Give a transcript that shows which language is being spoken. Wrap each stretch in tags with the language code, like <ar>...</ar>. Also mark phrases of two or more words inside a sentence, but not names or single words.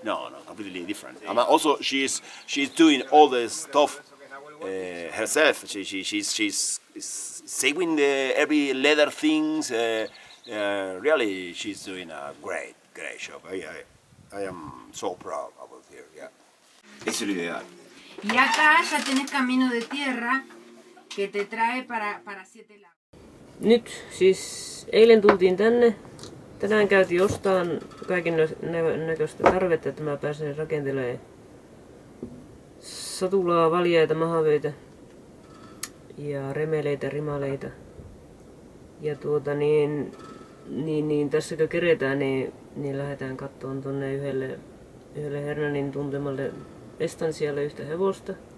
<en>No, completely different. Also, she's doing all the stuff herself. She's saving every leather things. Really, she's doing a great job. I am so proud about her. Yeah.</en> <es>Eso es lo ideal. Y acá ya tenés camino de tierra que te trae para 7 lagos.</es> <fi>Nyt siis eilen tultiin tänne. Tänään käytiin ostamaan kaiken näköistä tarvetta, että mä pääsen rakentelemaan satulaa, valjaita, mahavöitä ja remeleitä, rimaleita. Ja tässä kun keretään, niin lähdetään katsomaan tuonne yhdelle Hernanin tuntemalle estansialle yhtä hevosta.</fi>